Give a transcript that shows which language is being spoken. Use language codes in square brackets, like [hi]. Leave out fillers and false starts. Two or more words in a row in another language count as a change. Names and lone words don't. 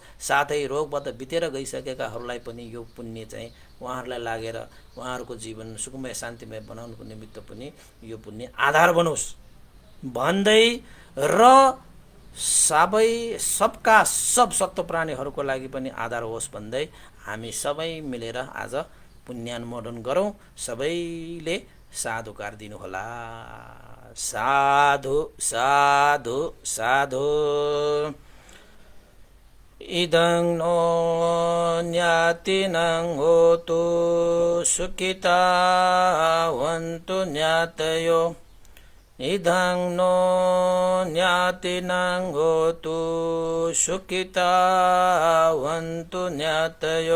[ne] साथै रोगबाट बितेर गइसकेकाहरूलाई पनि यो पुण्य चाहिँ उहाँहरूलाई लागेर उहाँहरूको जीवन सुखमय शान्तिमय बनाउनको निमित्त पनि यो पुण्य आधार बनोस् भन्दै र सबका सब सत्व प्राणीहरूको लागि पनि आधार होस् भन्दै हामी सबै मिलेर आज पुण्यानुमोदन गरौँ। सबैले साधुकार दिनुहोला। साधु साधु साधु। [pi] इदं नो ज्ञातिनं होतु सुखिता वन्तु ज्ञातयो। इदं नो ज्ञातिनं होतु सुखिता वन्तु ज्ञातयो।